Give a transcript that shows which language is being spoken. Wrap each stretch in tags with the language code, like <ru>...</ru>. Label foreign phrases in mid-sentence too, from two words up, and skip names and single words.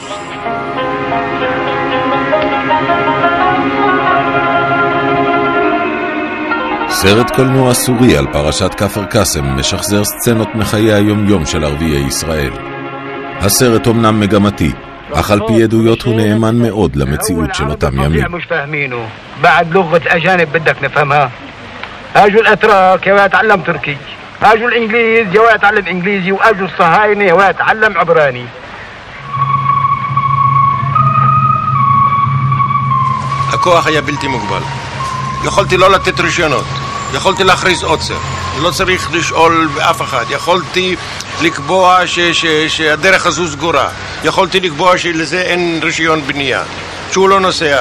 <he>סרט קולנוע סורי על פרשת כפר קאסם משחזר סצנות מחיי היום-יום של ערביי ישראל. הסרט אומנם מגמתי, אך על פי עדויות הוא נאמן מאוד למציאות של אותם ימים.</he> <ar>بعد لغة أجانب بدك نفهمها. أجوا الأتراك يا يتعلم تركي، أجوا الإنجليز يا يتعلم إنجليزي، وأجوا الصهاينة يا يتعلم عبراني.</ar> <he>הכוח היה בלתי מוגבל. יכולתי לא לתת רישיונות, יכולתי להכריז עוצר, לא צריך לשאול אף אחד, יכולתי לקבוע שהדרך הזו סגורה, יכולתי לקבוע שלזה אין רישיון בנייה, שהוא לא נוסע.</he>